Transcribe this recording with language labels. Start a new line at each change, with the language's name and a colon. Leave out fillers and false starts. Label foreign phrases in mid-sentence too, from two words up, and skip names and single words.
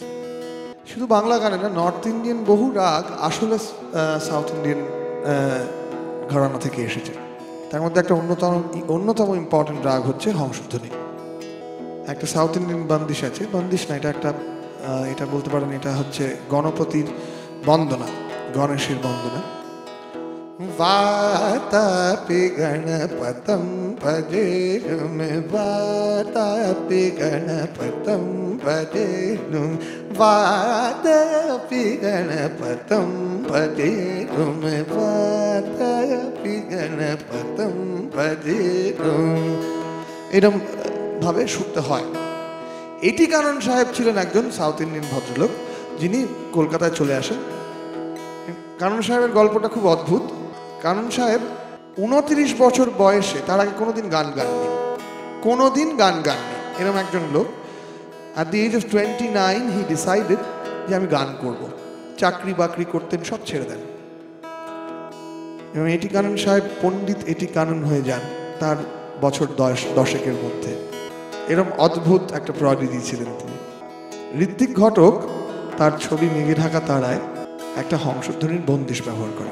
Bangla: শুধু বাংলা গানে না,
English: North Indian
Bangla: বহু রাগ আসলে
English: South Indian
Bangla: ঘরানা থেকে এসেছে। তার মধ্যে একটা অন্যতম ইম্পর্টেন্ট রাগ হচ্ছে হংসধ্বনি। একটা
English: South Indian
Bangla: বন্দিশ আছে, বন্দিশ না, এটা বলতে পারেন এটা হচ্ছে গণপতির বন্দনা, গণেশের বন্দনা।
Sanskrit: वातापि गणपतं भजेनुं वातापि गणपतं भजेनुं वातापि गणपतं भजेनुं वातापि गणपतं भजेनुं,
Bangla: এরকম ভাবে শুনতে হয়। এটি কানন সাহেব ছিলেন একজন
English: South Indian
Bangla: ভদ্রলোক, যিনি কলকাতায় চলে আসেন। কানন সাহেবের গল্পটা খুব অদ্ভুত। কানন সাহেব 29 বছর বয়সে, তার আগে কোনোদিন গান গাননি, এরকম একজন লোক।
English: at the age of 29 he decided
Bangla: যে আমি গান করব। চাকরি বাকরি করতেন, সব ছেড়ে দেন, এবং এটি কানন সাহেব পণ্ডিত এটি কানন হয়ে যান তার বছর 10-10 মধ্যে। এরকম অদ্ভুত একটা প্রডিজি ছিলেন তিনি। ঋত্বিক ঘটক তার ছবি মেঘে ঢাকা তারায় একটা হংসধ্বনির বন্দিশ ব্যবহার করেন।